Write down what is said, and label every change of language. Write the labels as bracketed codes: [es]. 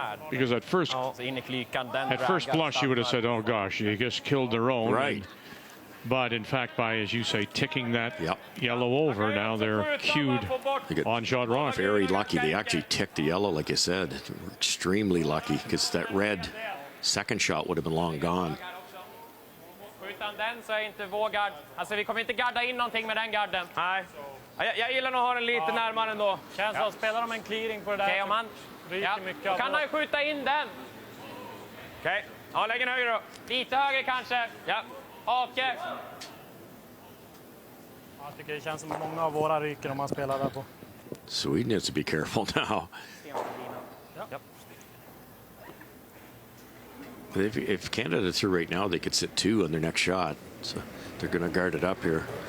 [en] Because at first blush, you would have said, oh, gosh, you just killed their own. Right. But in fact, by, as you say, ticking that yellow over, now they're cued on shot rock. Very lucky. They actually ticked the yellow, like you said. Extremely lucky, because that red second shot would have been long gone. [sv] Utan den så är inte vår gard. Alltså vi kommer inte garda in någonting med den garden. Nej. Jag gillar nog att ha den lite närmare ändå. Känns som spelar de en clearing på det där. Okej, om han... Ja, då kan han ju skjuta in den. Okej. Ja, lägg den högre då. Lite högre kanske. Ja. Hake. Jag tycker det känns som många av våra ryker om man spelar där på. [en] Sweden needs to be careful now. If Canada threw right now, they could sit 2 on their next shot. So they're going to guard it up here.